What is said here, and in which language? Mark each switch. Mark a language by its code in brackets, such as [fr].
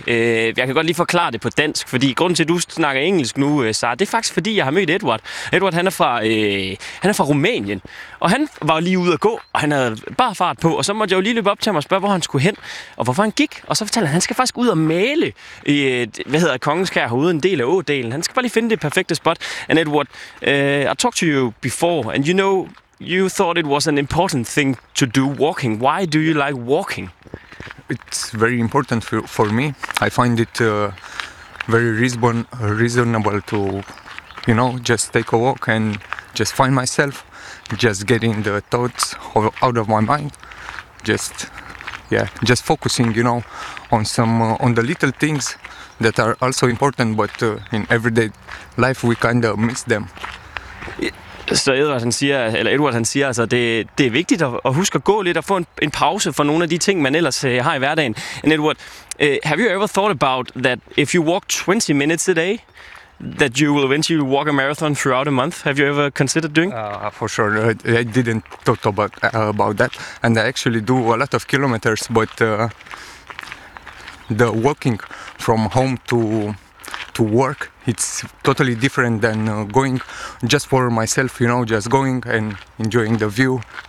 [da] Jeg kan godt lige forklare det på dansk, fordi grunden til, at du snakker engelsk nu, Sara, det er faktisk, fordi jeg har mødt Edward. Edward, han er fra Rumænien, og han var lige ude at gå, og han havde bare fart på, og så måtte jeg jo lige løbe op til ham og spørge, hvor han skulle hen, og hvorfor han gik, og så fortalte han skal faktisk ud og male i, hvad hedder Kongenskær herude, en del af ådalen. Han skal bare lige finde det perfekte spot. [en] And Edward, I talked to you before, and you know, you thought it was an important thing to do walking. Why do you like walking? It's very important for me. I find it very reasonable to, you know, just take a walk and just find myself, just getting the thoughts out of my mind, just focusing, you know, on some on the little things that are also important, but in everyday life we kind of miss them. [da] Så Edward siger, altså det er vigtigt at huske at gå lidt og få en pause for nogle af de ting man ellers har i hverdagen. [en] And Edward, have you ever thought about that if you walk 20 minutes a day, that you will eventually walk a marathon throughout a month? Have you ever considered doing? For sure, I didn't thought about that, and I actually do a lot of kilometers, but the walking from home to work, it's totally different than going just for myself, you know, just going and enjoying the view.